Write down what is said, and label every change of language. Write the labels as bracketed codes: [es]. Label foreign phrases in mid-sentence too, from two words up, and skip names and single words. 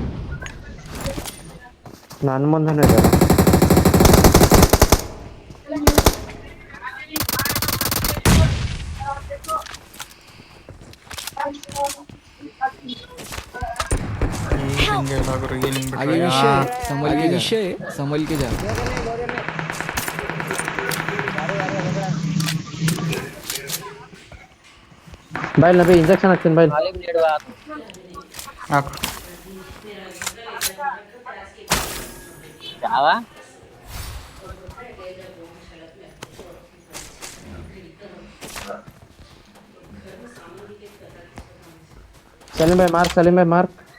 [kn] ನನ್ನ ಮುಂದೆನೇ ಇದ್ದಾರೆ. ಹಿಂಗೆ ಎಲ್ಲ ಗುರು ಏನು ಹಿಂಗೆ [hi] आगे विषय है, संभल के जा रहा. [kn] ಬಾಯ್ ನಬಿ ಇಂಜೆಕ್ಷನ್ ಹಾಕ್ತೀನಿ ಬಾಯ್. ಹಾಕು. ಸಲೀಂ ಬಾಯ್ ಮಾರ್ಕ್, ಸಲೀಂ ಬಾಯ್ ಮಾರ್ಕ್.